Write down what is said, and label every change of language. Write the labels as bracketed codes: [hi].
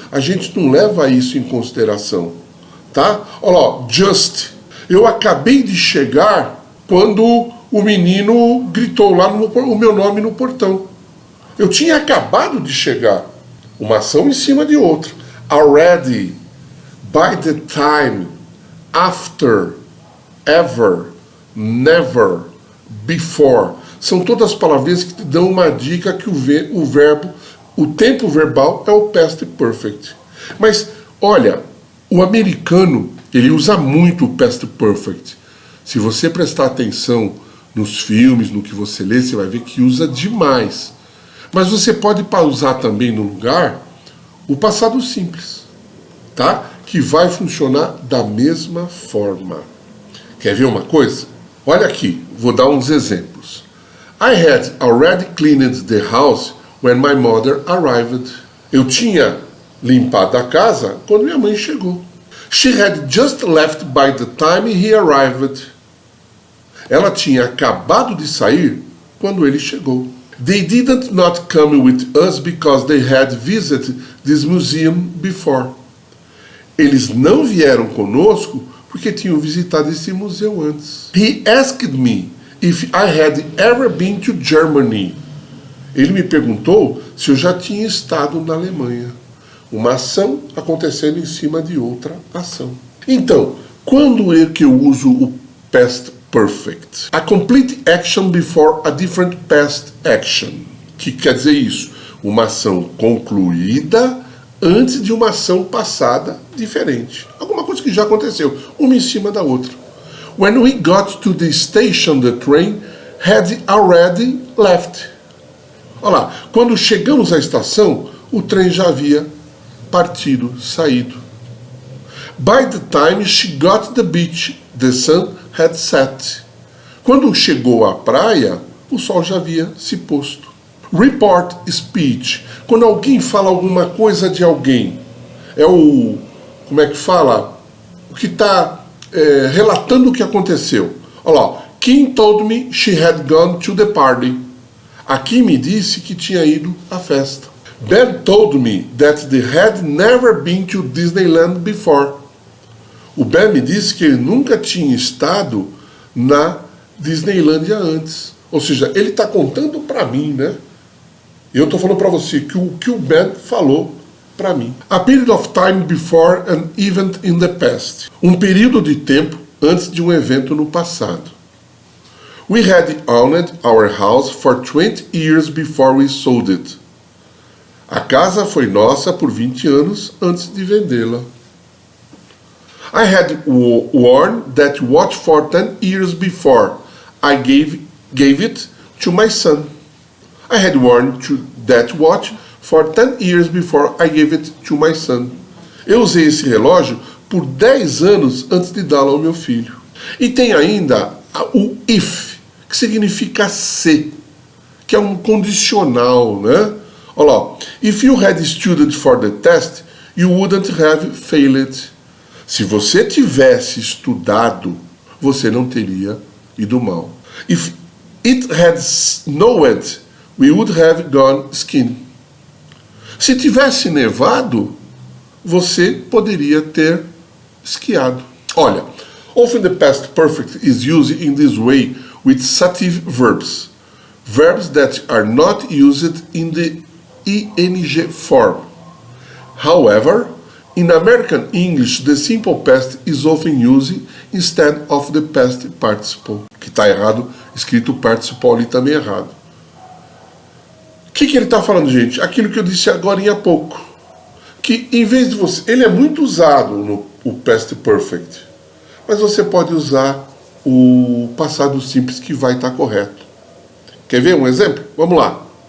[pt] A gente não leva isso em consideração. Tá? Olha lá, just. Eu acabei de chegar quando o menino gritou lá o meu nome no portão. Eu tinha acabado de chegar. Uma ação em cima de outra. [en] Already, by the time, after, ever, never, before. [pt] São todas palavrinhas que te dão uma dica que o verbo, o tempo verbal é o past perfect. Mas, olha, o americano, ele usa muito o past perfect. Se você prestar atenção nos filmes, no que você lê, você vai ver que usa demais. Mas você pode pausar também no lugar o passado simples, tá? Que vai funcionar da mesma forma. Quer ver uma coisa? Olha aqui, vou dar uns exemplos. [en] I had already cleaned the house when my mother arrived. [pt] Eu tinha limpado a casa quando minha mãe chegou. [en] She had just left by the time he arrived. [pt] Ela tinha acabado de sair quando ele chegou. [en] They didn't not come with us because they had visited this museum before. [pt] Eles não vieram conosco porque tinham visitado esse museu antes. [en] He asked me if I had ever been to Germany. [pt] Ele me perguntou se eu já tinha estado na Alemanha. Uma ação acontecendo em cima de outra ação. Então, quando é que eu uso o past perfect? [en] A complete action before a different past action. [pt] Que quer dizer isso? Uma ação concluída antes de uma ação passada diferente. Alguma coisa que já aconteceu, uma em cima da outra. [en] When we got to the station, the train had already left. [pt] Olha lá, quando chegamos à estação, o trem já havia partido, saído. [en] By the time she got to the beach, the sun had set. [pt] Quando chegou à praia, o sol já havia se posto. [en] Report speech. [pt] Quando alguém fala alguma coisa de alguém, é o... como é que fala? O que está relatando o que aconteceu. Olha lá. [en] Kim told me she had gone to the party. [pt] A Kim me disse que tinha ido à festa. [en] Ben told me that they had never been to Disneyland before. [pt] O Ben me disse que ele nunca tinha estado na Disneylândia antes. Ou seja, ele está contando para mim, né? Eu estou falando para você que o Ben falou para mim. [en] A period of time before an event in the past. [pt] Um período de tempo antes de um evento no passado. [en] We had owned our house for 20 years before we sold it. [pt] A casa foi nossa por 20 anos antes de vendê-la. [en] I had worn that watch for 10 years before I gave it to my son. I had worn that watch for 10 years before I gave it to my son. [pt] Eu usei esse relógio por 10 anos antes de dá-lo ao meu filho. E tem ainda o if, que significa se, que é um condicional, né? Olha lá. [en] If you had studied for the test, you wouldn't have failed. [pt] Se você tivesse estudado, você não teria ido mal. [en] If it had snowed, we would have gone skiing. [pt] Se tivesse nevado, você poderia ter esquiado. [en] Olha, often the past perfect is used in this way with sative verbs. Verbs that are not used in the ing form. However, in American English, the simple past is often used instead of the past participle. [pt] Que está errado, escrito participle ali também errado. O que ele está falando, gente? Aquilo que eu disse agora há pouco. Que em vez de você... Ele é muito usado no past perfect. Mas você pode usar o passado simples que vai estar correto. Quer ver um exemplo? Vamos lá.